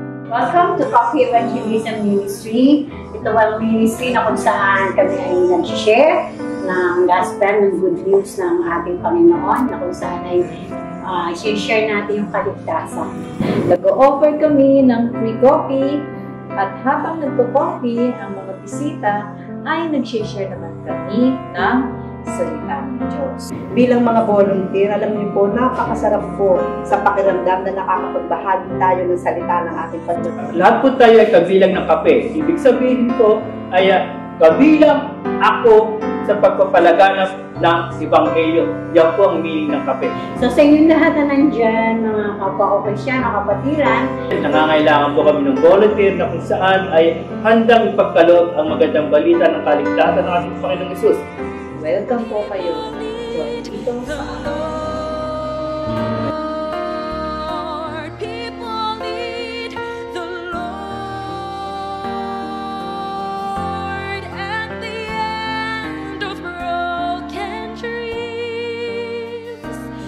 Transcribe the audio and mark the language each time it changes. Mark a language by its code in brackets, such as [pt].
[en] Welcome to Coffee Evangelism Ministry. [tl] Ito ang ministry na kung saan kami ay nag-share ng gospel, ng good news ng ating Panginoon, na kung saan ay share natin yung kaligtasan. Nag-o-offer kami ng free coffee at habang nagpo-coffee ang mga bisita ay nag-share naman kami ng salita ng Diyos. Bilang mga volunteer, alam niyo po, napakasarap po sa pakiramdam na nakakapagbahagi tayo ng salita ng ating Panginoon. Lahat po tayo ay kabilang ng kape. Ibig sabihin ko ay kabilang ako sa pagpapalaganap ng Ebanghelyo. Yan po ang meaning ng kape. So sa inyong lahat na nandyan, mga kapwa-Krisyan, mga kapatiran, Nangangailangan po kami ng volunteer na kung saan ay handang ipagkaloob ang magandang balita ng kaligtasan ng ating Panginoong Hesus. Welcome po kayo dito sa [en] People need the Lord at the end of broken dreams.